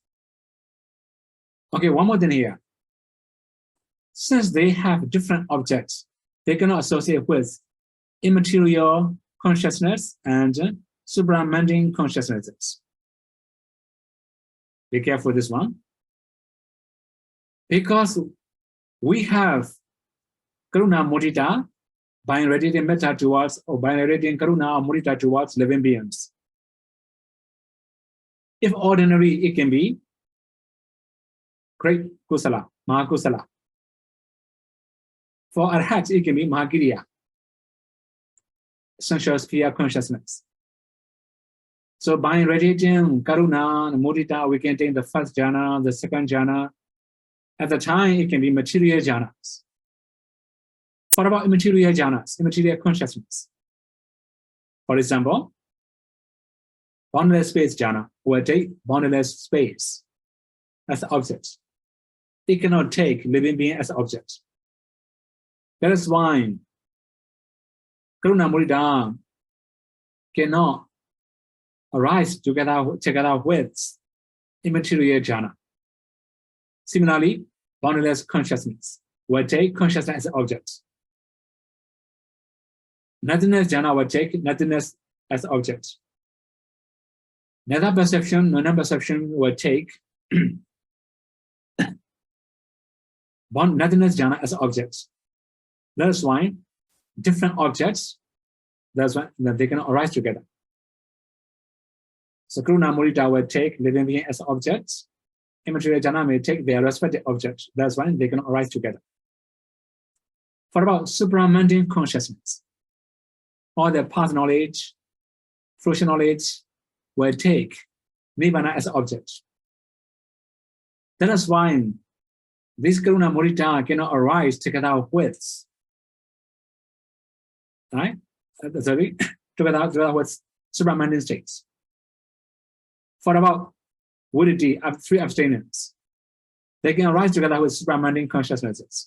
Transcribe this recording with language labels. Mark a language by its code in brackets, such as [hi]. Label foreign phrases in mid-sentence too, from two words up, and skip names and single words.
[en] Okay, one more thing here. Since they have different objects, they cannot associate with immaterial consciousness and supramundane consciousnesses. Be careful with this one. Because we have [pi] karuna mudita [en] by radiating metta towards, or by radiating karuna or mudita towards living beings. If ordinary, it can be great [pi] kusala, mahakusala. [en] For arhat, it can be mahakiriya, essential sphere consciousness. So by radiating karuna and mudita, we can take the first jhana, the second jhana. At the time, it can be material jhanas. What about immaterial jhanas, immaterial consciousness? For example, boundless space jhana will take boundless space as object. It cannot take living being as object. That is why [pi] karuna mudita [en] cannot arise together with immaterial jhana. Similarly, boundless consciousness will take consciousness as object. Nothingness jhana will take nothingness as object. Neither perception nor non-perception will take nothingness jhana as object. That's why different objects, that's why they cannot arise together. So [pi] karuna mudita [en] will take living being as objects. Immaterial jhana may take their respective objects. That's why they cannot arise together. What about supramundane consciousness? All the past knowledge, future knowledge will take nibbana as object. That is why this [pi] karuna mudita [en] cannot arise together with, right? Sorry, together with supramundane states. For about validity of three abstinence, they can arise together with supramundane consciousnesses.